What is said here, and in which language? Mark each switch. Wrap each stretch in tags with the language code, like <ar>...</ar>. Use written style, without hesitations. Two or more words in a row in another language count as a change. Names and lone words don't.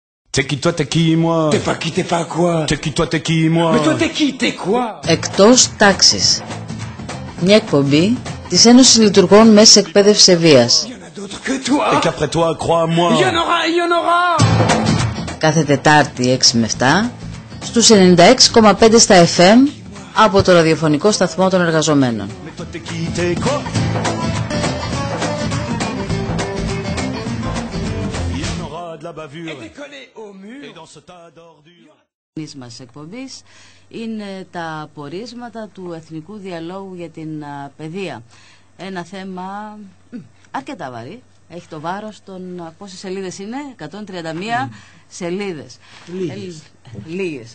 <fr>T'es qui toi, t'es qui moi? T'es pas qui, t'es pas quoi? T'es qui toi, t'es qui moi? Mais toi t'es qui, t'es quoi?</fr> <el>Εκτός τάξης. Μια εκπομπή της Ένωσης Λειτουργών Μέσης Εκπαίδευσης Ευβοίας.</el> <fr>Et qu'après toi, crois-moi. Il y en aura.</fr> <el>Κάθε Τετάρτη 6 με 7 στους 96,5 στα FM από το ραδιοφωνικό σταθμό των εργαζομένων.</el> <fr>Mais toi, t'es qui, t'es quoi? Il y en aura de la bavure. Et décoller au mur. Et dans ce tas d'ordures.</fr> <el>Η μας εκπομπής είναι τα πορίσματα του Εθνικού Διαλόγου για την Παιδεία. Ένα θέμα αρκετά βαρύ. Έχει το βάρος των... Πόσες σελίδες είναι? 131 σελίδες. Λίγες.</el>